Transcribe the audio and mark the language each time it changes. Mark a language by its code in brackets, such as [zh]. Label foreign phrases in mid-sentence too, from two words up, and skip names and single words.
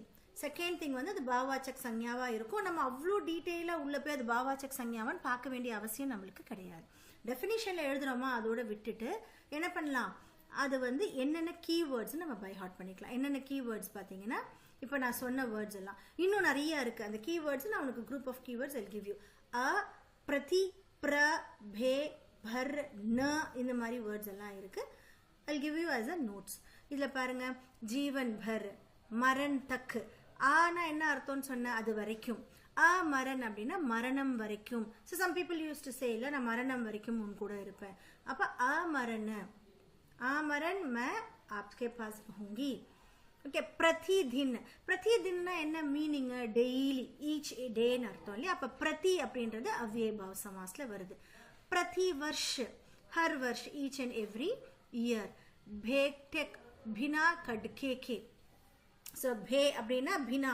[en] second thing [ta] வந்து அது [hi] भाववाचक संज्ञा [ta] இருக்கும். நம்ம அவ்வளோ டீட்டெயிலாக உள்ள போய் அது [hi] भाववाचक संज्ञा [ta] பார்க்க வேண்டிய அவசியம் நம்மளுக்கு கிடையாது. டெஃபினிஷனில் எழுதுகிறோமா அதோட விட்டுட்டு என்ன பண்ணலாம்? அது வந்து என்னென்ன கீவேர்ட்ஸ் நம்ம [en] by heart [ta] பண்ணிக்கலாம். என்னென்ன கீவேர்ட்ஸ் பார்த்தீங்கன்னா இப்போ நான் சொன்ன வேர்ட்ஸ் எல்லாம் இன்னும் நிறைய இருக்குது. [en] அந்த கீவேர்ட்ஸ் [ta] நான் உனக்கு [en] group of keywords I'll give you. அ, [hi] प्रति, प्र, बे, पर, न, [ta] இந்த மாதிரி வேர்ட்ஸ் எல்லாம் இருக்கு. [en] I'll give you as a notes. [ta] இதில் பாருங்க, [hi] जीवन भर, मरण तक. [ta] ஆனா என்ன அர்த்தம்னு சொன்ன? அது வரைக்கும். அ மரண் அப்படின்னா மரணம் வரைக்கும். [en] so some people use to say [ta] இல்லை நான் மரணம் வரைக்கும் உன் கூட இருப்பேன். அப்போ அமரண, [hi] आमरण मैं आपके पास रहूंगी. [ta] ஓகே, பிரதிதின். பிரதிதின்னா என்ன மீனிங்? [en] daily, each day [ta] அர்த்தம் இல்லையா? அப்போ பிரதி அப்படின்றது [hi] अव्ययीभाव समास வருது. प्रति वर्ष, हर वर्ष, [en] each and every year. [hi] बेखटके, बिना खटके के. ஸோ பே அப்படின்னா பினா.